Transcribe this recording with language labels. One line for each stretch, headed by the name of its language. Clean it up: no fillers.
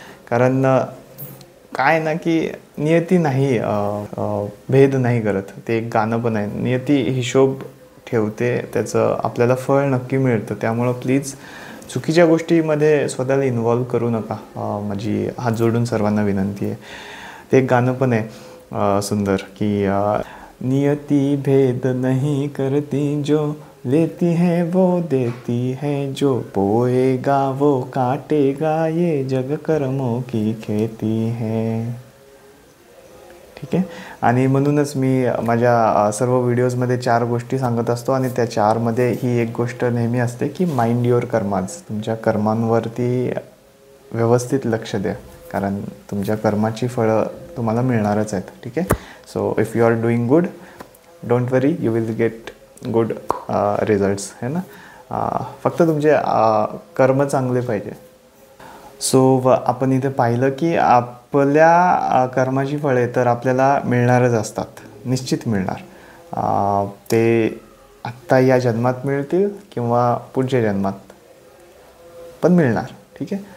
Marathi: कारण काय ना की नियती नाही भेद नाही करत. ते एक गाणं पण आहे, नियती हिशोब ठेवते, त्याचं आपल्याला फळ नक्की मिळतं. त्यामुळं प्लीज चुकीच्या गोष्टीमध्ये स्वतःला इन्वॉल्व करू नका. माझी हात जोडून सर्वांना विनंती आहे. ते एक गाणं पण आहे सुंदर की
Hindi: नियति भेद नहीं करती, जो लेती है वो देती है, जो बोएगा वो काटेगा, ये जग कर्मों की खेती है.
Marathi: ठीक आहे. आणि म्हणूनच मी माझ्या सर्व व्हिडिओजमध्ये 4 गोष्टी सांगत असतो आणि त्या 4मध्ये ही एक गोष्ट नेहमी असते की
English: Mind your karmas.
Marathi: तुमच्या कर्मांवरती व्यवस्थित लक्ष द्या, कारण तुमच्या कर्माची फळं तुम्हाला मिळणारच आहेत. ठीक आहे.
English: So if you are doing good, don't worry, you will get good results, है ना.
Marathi: फक्त तुमचे कर्म चांगले पाहिजे. सो आपण इथे पाहिलं की आपल्या कर्माची फळे तर आपल्याला मिळणारच असतात, निश्चित मिळणार. ते आत्ता या जन्मात मिळतील किंवा पुढच्या जन्मात पण मिळणार. ठीक आहे.